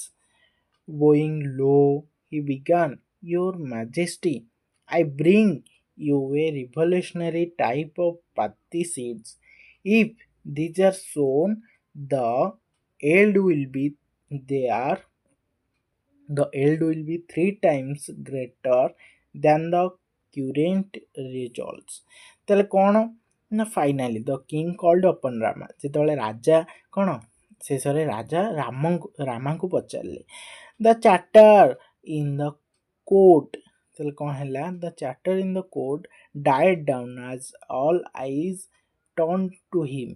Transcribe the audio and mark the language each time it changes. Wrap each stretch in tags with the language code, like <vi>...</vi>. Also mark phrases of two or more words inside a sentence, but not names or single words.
<en>Bowing low, he began, Your Majesty, I bring you a revolutionary type of paddy seeds. If these are sown, the yield will be 3 times greater than the current results.</en> <or>ତାହେଲେ କ'ଣ ନା</or> <en>finally the king called upon Rama,</en> <or>ଯେତେବେଳେ ରାଜା କ'ଣ ଶେଷରେ ରାଜା ରାମାଙ୍କୁ ପଚାରିଲେ।</or> <en>the chatter in the court,</en> <or>ତାହେଲେ କ'ଣ ହେଲା?</or> <en>the chatter in the court died down as all eyes turned to him.</en>